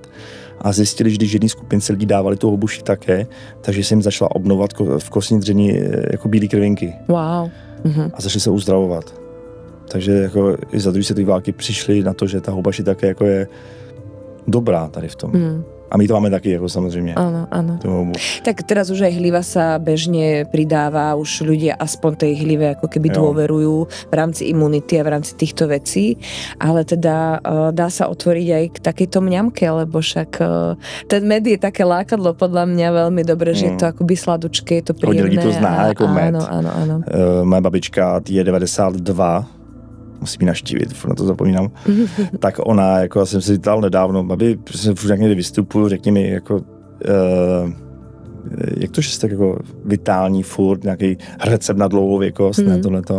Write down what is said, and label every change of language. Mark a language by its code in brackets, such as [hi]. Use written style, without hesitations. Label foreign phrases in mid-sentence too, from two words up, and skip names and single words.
[cs] A zjistili, že když jedné skupince lidí dávali tu houbu také, takže se jim začala obnovovat v kostní dřeně jako bílé krvinky. Wow. A začali se uzdravovat. Takže jako i za druhé světové války přišli na to, že ta houba také jako je dobrá tady v tom. A my to máme taky, jako samozřejmě. [sk] Áno. Tak teraz už aj hliva sa bežne pridáva, už ľudia aspoň tej hlive ako keby dôverujú v rámci imunity a v rámci týchto vecí, ale teda dá sa otvoriť aj k takejto mňamke, lebo však ten med je také lákadlo podľa mňa veľmi dobre, že je to akoby sladučké, je to príjemné. [cs] Hodně lidí to zná jako med. [sk] Áno. [cs] Moje babička je 92, musím ji navštívit, na to zapomínám, tak ona, jako já jsem si ptal nedávno, babi, furt někde vystupuju, řekni mi, jako, jak to, že jste tak jako vitální furt, nějaký recept na dlouhověkost, ne tohleto.